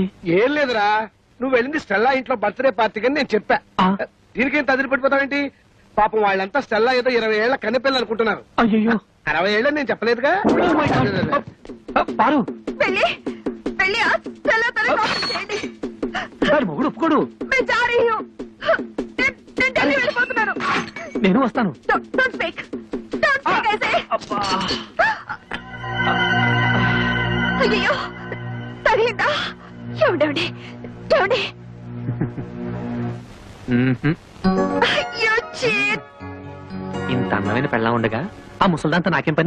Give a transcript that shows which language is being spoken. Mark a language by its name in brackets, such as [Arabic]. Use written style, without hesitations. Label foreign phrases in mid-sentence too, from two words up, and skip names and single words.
[Telugu] ఏం లేదురా, నువ్వు వెళ్ళింది స్టెల్లా ఇంట్లో బర్త్డే పార్టీ అని నేను చెప్పా. ఆ. దీనికి ఎంత అదిరిపడిపోతావేంటి? పాపం వాళ్ళంతా స్టెల్లా ఏదో 20 ఏళ్ల కన్నెపిల్లలు అనుకుంటున్నారు. అయ్యో. 60 ఏళ్ళని నేను చెప్పలేదుగా. పారు, వెళ్ళి వెళ్ళి ఆ స్టెల్లా తల కాఫీ చేయండి. వాడి మొగుడు ఒప్పుకోడు. [Hindi] मैं जा रही हूँ. [Telugu] నేను ఢిల్లీ వెళ్ళిపోతున్నాను. నేను వస్తాను. [English] Don't speak. Don't speak ऐसे. [Telugu] అయ్యో, తగిలిందా? ఏమండి ఏమండి? అయ్యో, చీట్. ఇంత అందమైన పెళ్ళా ఉండగా ఆ ముసల్దాంతా నాకేం పని?